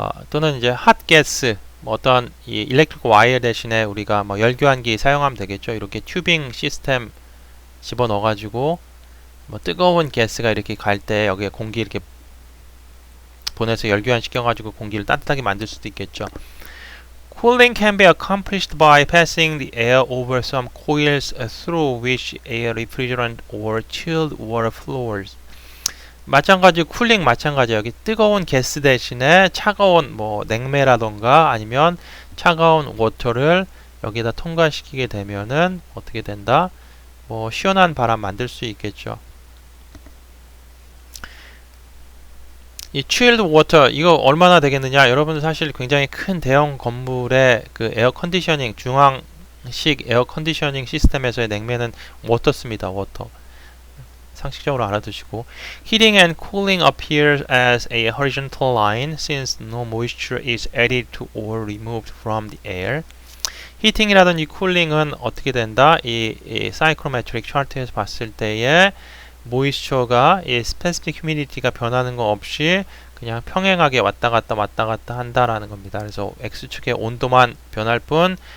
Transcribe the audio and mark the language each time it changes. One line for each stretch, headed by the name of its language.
Korean: 또는 이제 핫가스 뭐 어떤 이 일렉트릭 와이어 대신에 우리가 뭐 열교환기 사용하면 되겠죠. 이렇게 튜빙 시스템 집어넣어 가지고 뭐 뜨거운 가스가 이렇게 갈 때 여기에 공기 이렇게 보내서 열교환 시켜 가지고 공기를 따뜻하게 만들 수도 있겠죠.
English: Cooling can be accomplished by passing the air over some coils through which a refrigerant or chilled water flows.
Korean: 마찬가지 쿨링 마찬가지예요. 여기 뜨거운 가스 대신에 차가운 뭐 냉매라던가 아니면 차가운 워터를 여기다 통과시키게 되면은 어떻게 된다? 뭐 시원한 바람 만들 수 있겠죠. 이 chilled water 이거 얼마나 되겠느냐? 여러분들 사실 굉장히 큰 대형 건물의 그 에어 컨디셔닝 중앙식 에어 컨디셔닝 시스템에서의 냉매는 워터 씁니다. 워터. 상식적으로 알아두시고
English: Heating and cooling appears as a horizontal line since no moisture is added to or removed from the air.
Korean: 히팅이라든지 쿨링은 어떻게 된다? 이 사이클로메트릭 차트에서 봤을 때에 모이스처가 이 스페시픽 휴미디티가 변하는 거 없이 그냥 평행하게 왔다 갔다 한다라는 겁니다. 그래서 X축의 온도만 변할 뿐